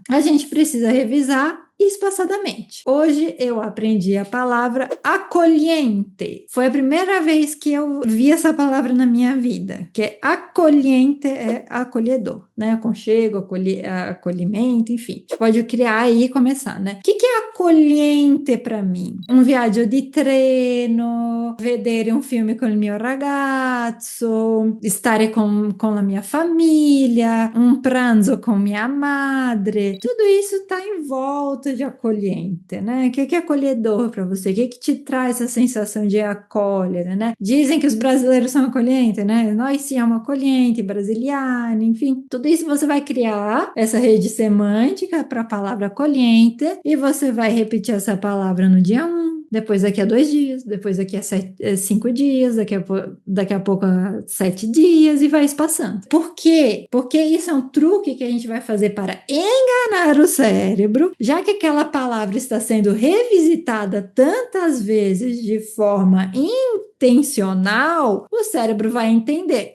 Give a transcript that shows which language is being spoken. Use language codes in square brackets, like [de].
[pt] A gente precisa revisar espaçadamente. Hoje eu aprendi a palavra acolhente. Foi a primeira vez que eu vi essa palavra na minha vida, que é acolhente, é acolhedor, né? Aconchego, acolhimento, enfim. A gente pode criar aí e começar, né? O que é accogliente para mim? [it] Un viaggio di treno, vedere un film con il mio ragazzo, stare con la mia famiglia, un pranzo [pt] com minha [it] madre. [pt] Tudo isso está em volta de accogliente, né? O que é acolhedor para você? O que te traz essa sensação de acolher, né? Dizem que os brasileiros são acolhentes, né? [it] Nós siamo accoglienti, brasiliani, enfim. [pt] Tudo isso você vai criar essa rede semântica para a palavra acolhente e você vai repetir essa palavra no dia 1, depois daqui a 2 dias, depois daqui a 5 dias, daqui a pouco a 7 dias e vai espaçando. Por quê? Porque isso é um truque que a gente vai fazer para enganar o cérebro, já que aquela palavra está sendo revisitada tantas vezes de forma intencional, o cérebro vai entender.